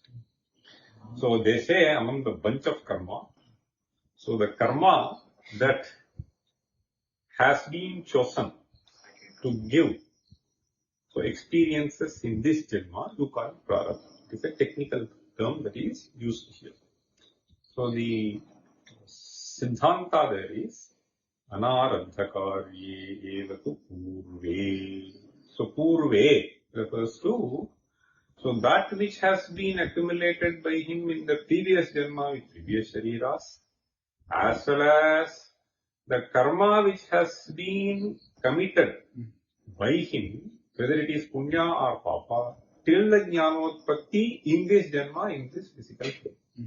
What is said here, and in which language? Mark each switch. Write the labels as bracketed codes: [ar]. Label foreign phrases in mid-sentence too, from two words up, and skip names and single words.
[en] So they say among the bunch of karma, so the karma that has been chosen to give so experiences in this janma, you call it prarabdha. It is a technical term that is used here. So the siddhanta there is [sa] Anarabdhakarye evatu purve. [en] So purve refers to so that which has been accumulated by him in the previous janma with previous shariras, as well as the karma which has been committed by him, whether it is punya or papa, till the jnanotpatti in this janma, in this physical plane.